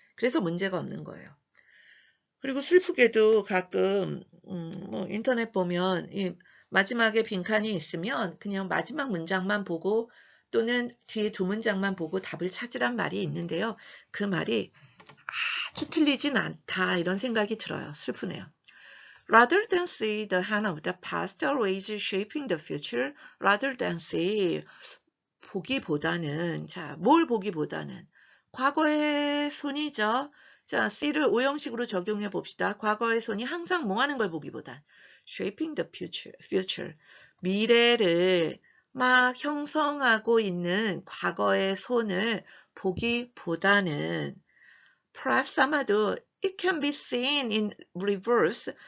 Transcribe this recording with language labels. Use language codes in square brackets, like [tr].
[ko] 그래서 문제가 없는 거예요. 그리고 슬프게도 가끔 뭐 인터넷 보면 이 마지막에 빈칸이 있으면 그냥 마지막 문장만 보고 또는 뒤에 두 문장만 보고 답을 찾으란 말이 있는데요. 그 말이 아주 틀리진 않다 이런 생각이 들어요. 슬프네요. [en] Rather than see the hand of the past always shaping the future, rather than see [ko] 보기보다는 뭘 보기보다는 과거의 손이죠. 자, C를 오형식으로 적용해 봅시다. 과거의 손이 항상 뭐 하는 걸 보기보단 [en] shaping the future. [ko] 미래를 막 형성하고 있는 과거의 손을 보기보다는 perhaps 아마도 [en] it can be seen in reverse.